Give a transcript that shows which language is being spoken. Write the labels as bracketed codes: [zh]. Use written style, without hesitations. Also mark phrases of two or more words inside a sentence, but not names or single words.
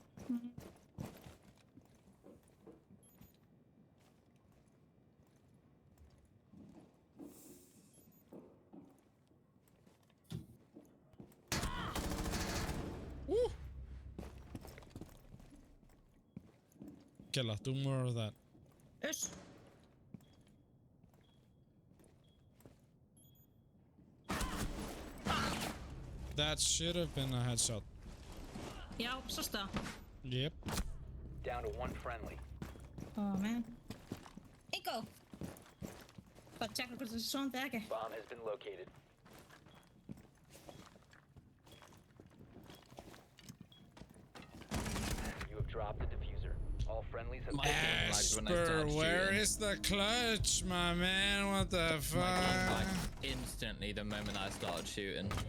[en] Woo! Killa, do more of that. Yes. That should have been a headshot. [is] Já, sástu það? [en] Yep. Down to one friendly. Oh man. Ingo! [is] Bara tjekka hvort það er svona eða ekki. [en] Bomb has been located. You have dropped the diffuser. All friendlies have Asper, where is the clutch, my man? What the fuck? Like instantly the moment I started shooting.